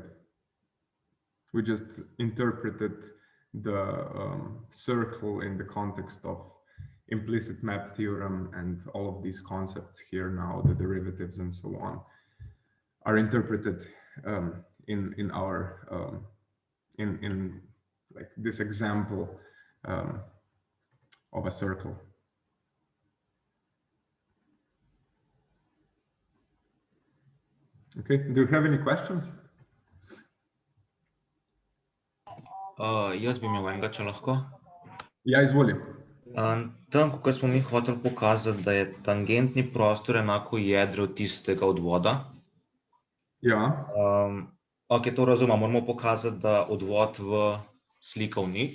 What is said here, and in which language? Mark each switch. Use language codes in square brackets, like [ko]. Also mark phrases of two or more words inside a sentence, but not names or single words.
[en] We just interpreted the circle in the context of implicit map theorem, and all of these concepts here now, the derivatives and so on, are interpreted in our in like this example of a circle. Okay, do you have any questions? [sl] Jaz bi imel enega, če lahko. Ja, izvolim. Tam, ko smo mi hoteli pokazati, da je tangentni prostor enako jedru tistega odvoda. Ja. Ok, to razumem, moramo pokazati, da odvod v slika v nič.